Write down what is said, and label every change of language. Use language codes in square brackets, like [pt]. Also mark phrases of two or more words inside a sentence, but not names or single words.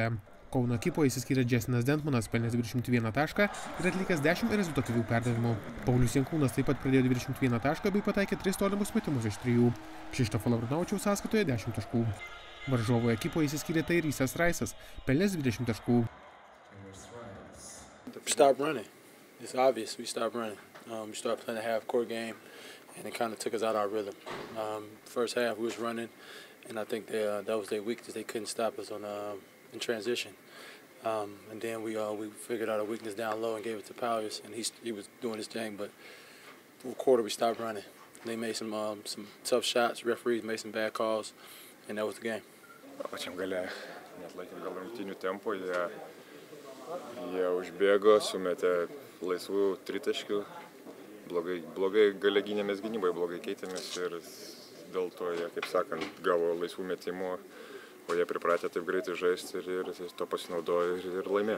[lt] Kauno ekipoje išsiskyrė Jessinas Dentmanas, pelnęs 21 tašką ir atlikęs 10 rezultatyvių perdavimų. Paulius Jankūnas taip pat pradėjo 21 tašką bei pataikė 3 tolimus metimus iš 3. Kšištofo Lavrinovičiaus sąskaitoje 10 taškų. Varžovų ekipoje išsiskyrė Tairysas Raisas, pelnęs 20 taškų. [en] Stop running. It's obvious we stopped running. We started playing a half-court game, and it kind of took us out of our rhythm. First half we was running, and I think that was their weakness. They couldn't stop us in transition. And then we figured out a weakness down low and gave it to Paulius, and he was doing his thing. But fourth quarter we stopped running. They made some tough shots. Referees made some bad calls, and that was the game. [lt] Pačiam gale, neatlaikėm gal rungtynių tempo, jie užbėgo, sumetė laisvų tritaškių, blogai gale gynėmės gynybai, blogai keitėmės ir dėl to jie, kaip sakant, gavo laisvų metimų, o jie pripratė taip greitai žaisti ir to pasinaudojo ir laimėjo.